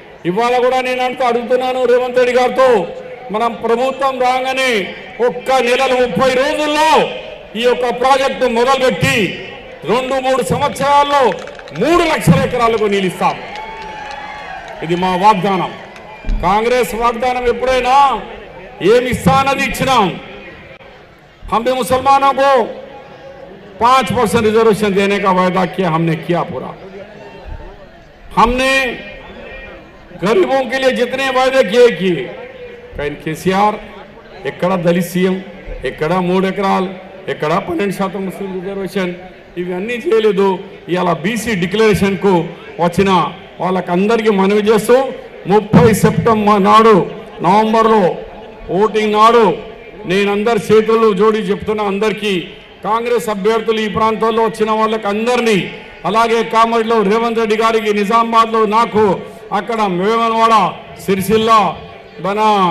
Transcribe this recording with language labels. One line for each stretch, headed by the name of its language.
Telugu: ఇవాళ కూడా నేను అడుగుతున్నాను రేవంత్ రెడ్డి గారితో, మనం ప్రభుత్వం రాగానే ఒక్క నెలలో 30 రోజుల్లో ఈ యొక్క ప్రాజెక్టు మొదలుపెట్టి 2-3 సంవత్సరాల్లో 3 లక్షల ఎకరాలకు నీళ్ళు ఇస్తాం. ఇది మా వాగ్దానం. కాంగ్రెస్ వాగ్దానం ఎప్పుడైనా ఏమి ఇస్తానది ఇచ్చినాం.
Hindi: हमने मुसलमानों को 5% रिजर्वेशन देने का वायदा किया, हमने किया पूरा. हमने गरीबों के लिए जितने वायदे किए.
Telugu: కానీ కేసీఆర్ ఎక్కడ దళిత సీఎం, ఎక్కడ 3 ఎకరాలు, ఎక్కడ 12% ముస్లిం రిజర్వేషన్, ఇవన్నీ చేయలేదు. ఇవాళ BC డిక్లరేషన్కు వచ్చిన వాళ్ళకందరికీ మనవి చేస్తూ 30 సెప్టెంబర్ నాడు, నవంబర్లో ఓటింగ్ నాడు నేను అందరి చేతులు జోడి చెప్తున్నా, అందరికీ కాంగ్రెస్ అభ్యర్థులు ఈ ప్రాంతాల్లో వచ్చిన వాళ్ళకి అందరినీ, అలాగే కామారెడ్డిలో రేవంత్ రెడ్డి గారికి, నిజామాబాద్లో నాకు, అక్కడ వేమనవాడ, సిరిసిల్ల, మన